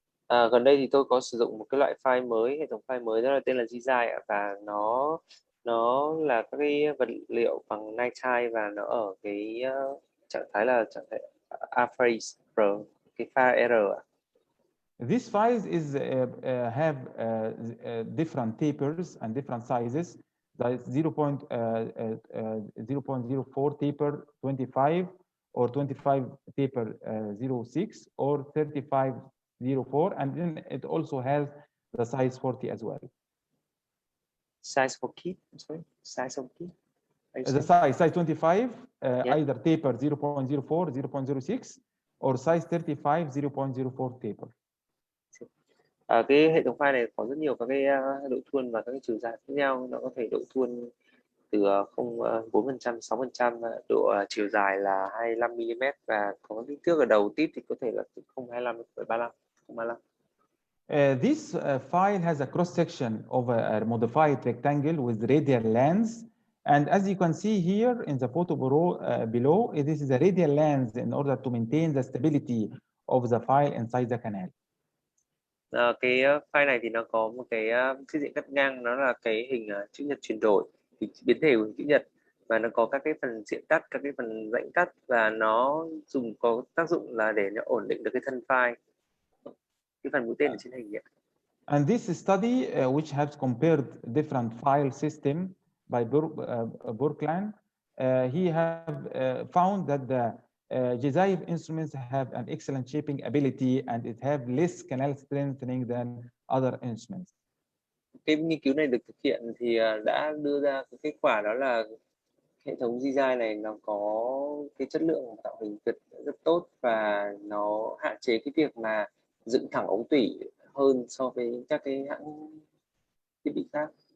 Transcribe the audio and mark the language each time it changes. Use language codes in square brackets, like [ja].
[vi] Gần đây thì tôi có sử dụng một cái loại file mới, hệ thống file mới, đó là tên là Jizai, và nó là các cái vật liệu bằng nitride, và nó ở cái trạng thái là trạng thái R phase, cái pha R. [en] These files have different tapers and different sizes. That is 0.04 taper 25, or 25 taper 06, or 35 04, and then it also has the size 40 as well. Size for key, sorry, size of key. The size 25, Yeah. either taper 0.04, 0.06, or size 35, 0.04 taper. [vi] Cái hệ thống file này có rất nhiều các cái độ thuôn và các cái chiều dài khác nhau. Nó có thể độ thuôn từ 4%, 6%, độ chiều dài là 25 mm, và có kích thước ở đầu tip thì có thể là từ 0,25 đến 0,35, 0,35. [en] This file has a cross section of a modified rectangle with radial lens, and as you can see here in the photo below, this is a radial lens in order to maintain the stability of the file inside the canal. [vi] Cái file này thì nó có một cái chiếc diện cắt ngang, nó là cái hình chữ nhật chuyển đổi, thì biến thể của hình chữ nhật, và nó có các cái phần diện cắt, các cái phần rãnh cắt, và nó có tác dụng là để nó ổn định được cái thân file, cái phần mũi tên ở trên hình ấy. [en] And this study, which has compared different file system by Burkland, he have found that the Jizai instruments have an excellent shaping ability, and it have less canal strengthening than other instruments. [vi] Cái nghiên cứu này được thực hiện thì đã đưa ra cái kết quả, đó là hệ thống Jizai này nó có cái chất lượng tạo hình rất tốt, và nó hạn chế cái việc mà dựng thẳng ống tủy hơn so với các cái hãng thiết bị khác.